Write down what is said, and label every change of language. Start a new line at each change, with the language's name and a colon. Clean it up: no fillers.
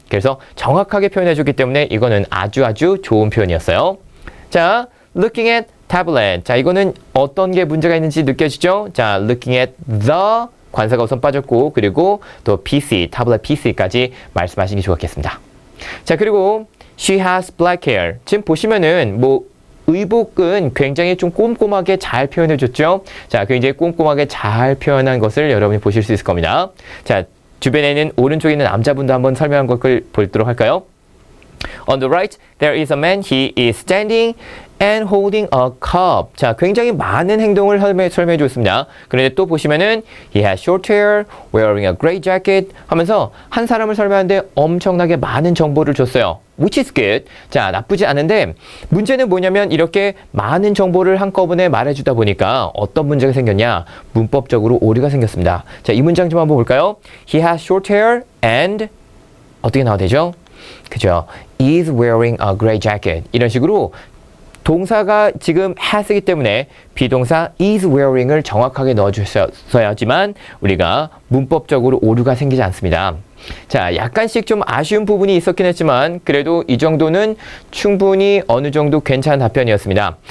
Korean: 그래서 정확하게 표현해주기 때문에 이거는 아주 좋은 표현이었어요. 자,
English: looking at tablet.
Korean: 자, 이거는 어떤 게 문제가 있는지 느껴지죠? 자,
English: looking at the
Korean: 관사가 우선 빠졌고 그리고 또 PC, 타블렛 PC까지 말씀하시는 게 좋겠습니다. 자,
English: 그리고 she has black hair.
Korean: 지금 보시면은 의복은 굉장히 좀 꼼꼼하게 잘 표현해줬죠. 자, 굉장히 꼼꼼하게 잘 표현한 것을 여러분이 보실 수 있을 겁니다. 자, 주변에 있는 오른쪽에 있는 남자분도 한번 설명한 것을 보도록 할까요?
English: On the right, there is a man. He is standing and holding a cup.
Korean: 자, 굉장히 많은 행동을 설명해 줬습니다. 그런데 또 보시면은
English: he has short hair, wearing a gray jacket
Korean: 하면서 한 사람을 설명하는데 엄청나게 많은 정보를 줬어요.
English: Which is good.
Korean: 자, 나쁘지 않은데 문제는 뭐냐면 이렇게 많은 정보를 한꺼번에 말해주다 보니까 어떤 문제가 생겼냐? 문법적으로 오류가 생겼습니다. 자, 이 문장 좀 한번 볼까요?
English: He has short hair and
Korean: 어떻게 나와야 되죠? 그죠?
English: is wearing a gray jacket.
Korean: 이런 식으로 동사가 지금 has이기 때문에 비동사
English: is wearing
Korean: 을 정확하게 넣어주셔야지만 우리가 문법적으로 오류가 생기지 않습니다. 자, 약간씩 좀 아쉬운 부분이 있었긴 했지만 그래도 이 정도는 충분히 어느 정도 괜찮은 답변이었습니다.